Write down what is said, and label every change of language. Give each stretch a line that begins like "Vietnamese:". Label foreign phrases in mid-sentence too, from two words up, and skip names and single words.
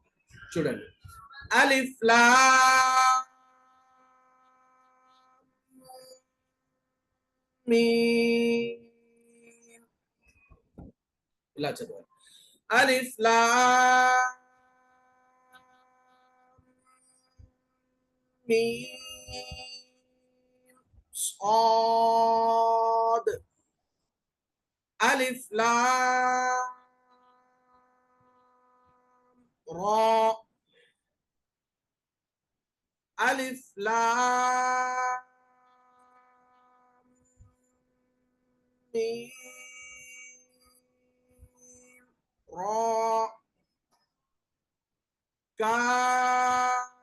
Telugu: చూడండి,
Arabic: ألف لام ميم
Telugu: ఇలా చదవాలి.
Arabic: ألف لام ميم صاد ألف لام را ألف لام ميم را كاف